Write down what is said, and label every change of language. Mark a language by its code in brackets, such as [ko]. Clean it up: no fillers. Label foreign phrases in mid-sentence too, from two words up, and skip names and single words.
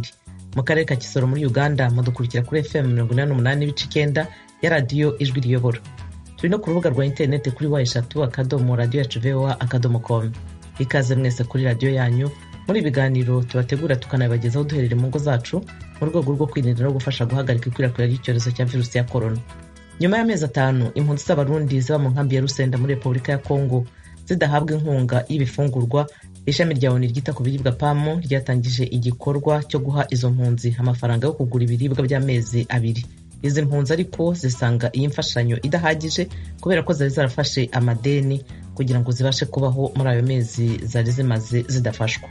[rw] Mu karere ka Kisoro muri Uganda mudukurikira kuri FM 88 n'ibice 9 ya radiyo ijwi riyobora. Turi no ku rubuga rwa internet kuri wa3.radio.voa.com. Ikaze mwese kuri radiyo yanyu muri ibiganiro tubategura tukanabagezaho duherere mu ngo zacu mu rwego rwo kwirinda no gufasha guhagarika ikwirakwira ry'icyorezo cya virusi ya corona. Nyuma y'amezi 5 impunzi z'abarundi ziba mu nkambi ya Rusenda muri Repubulika ya Kongo zidahabwa inkunga y'ibifungurwa, ishami rya ONU ryita ku biribwa PAM ryatangije igikorwa cyo guha izo mpunzi amafaranga yo kugura ibiribwa by'amezi 2. Izi mpunzi ariko zisanga iyi mfashanyo idahagije kubera ko zari zarafashe amadeni kugira ngo zibashe kubaho muri ayo mezi zari zimaze zidafashwa.